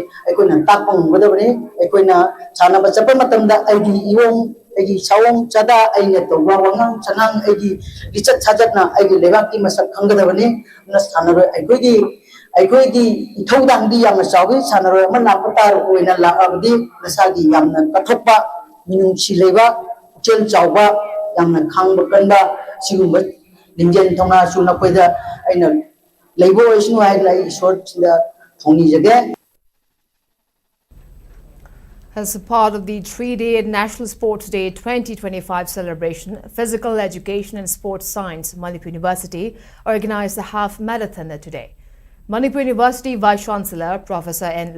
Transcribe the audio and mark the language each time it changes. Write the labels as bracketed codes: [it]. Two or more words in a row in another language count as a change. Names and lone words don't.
[mni] ꯑꯩꯈꯣꯏꯅ ꯇꯥꯛꯄ ꯉꯝꯒꯗꯕꯅꯤ ꯑꯩꯈꯣꯏꯅ ꯁꯥꯟꯅꯕ ꯆꯠꯄ ꯃꯇꯝꯗ ꯑꯩꯒꯤ ꯏꯌꯣꯡ ꯑꯩꯒꯤ ꯁꯥꯑꯣꯡ ꯆꯥꯗꯥ ꯑꯩꯅ ꯇꯧꯕ ꯋꯥꯉꯥꯡ ꯁꯉꯥꯡ ꯑꯩꯒꯤ ꯂꯤꯆꯠ ꯁꯥꯖꯠꯅ ꯑꯩꯒꯤ ꯂꯩꯕꯥꯛꯀꯤ ꯃꯁꯛ ꯈꯪꯒꯗꯕꯅꯤ ꯑꯗꯨꯅ ꯁꯥꯟꯅꯔꯣꯏ ꯑꯩꯈꯣꯏꯒꯤ ꯏꯊꯧꯗꯥꯡꯗꯤ ꯌꯥꯝꯅ ꯆꯥꯎꯏ ꯁꯥꯟꯅꯔꯣꯏ ꯑꯃ ꯂꯥꯛꯄ ꯑꯣꯏꯅ ꯂꯥꯛꯑꯕꯗꯤ ꯃꯁꯥꯒꯤ ꯌꯥꯝꯅ ꯀꯠꯊꯣꯛꯄ ꯃꯤꯅꯨꯡꯁꯤ ꯂꯩꯕ ꯄꯨꯛꯆꯦꯜ ꯆꯥꯎꯕ ꯌꯥꯝꯅ ꯈꯥꯡꯕ ꯀꯟꯕ ꯁꯤꯒꯨꯝꯕ ꯂꯤꯡꯖꯦꯜ ꯊꯧꯅꯥꯁꯨ ꯅꯈꯣꯏꯗ ꯑꯩꯅ ꯂꯩꯕ ꯑꯣꯏꯁꯅꯨ ꯍꯥꯏꯗꯅ ꯑꯩ ꯏꯁꯣꯔꯁꯤꯗ ꯊꯧꯅꯤꯖꯒꯦ. [en] As a part of the 3-day National Sports Day 2025 celebration, Physical Education and Sports Science, Manipur University organized a half marathon today. Manipur University Vice Chancellor Professor N.